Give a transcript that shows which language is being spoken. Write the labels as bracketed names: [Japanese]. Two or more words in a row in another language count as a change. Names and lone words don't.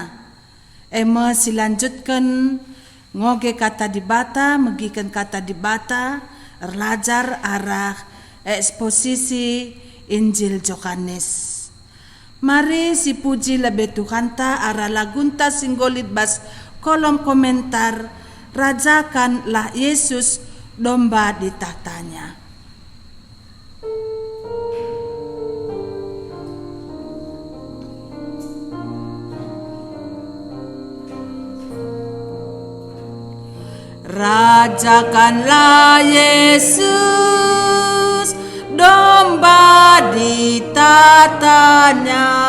[Batak Karo] Ema silanjutkan ngoge kata di bata, megikan kata di bata, erlajar arah eksposisi Injil Yohanes. Mari si puji lebih Tuhanta arah lagunta singgolit bas kolom komentar, [Indonesian] rajakanlah Yesus domba di tahtanya. Rajakanlah Yesus domba di tahtanya,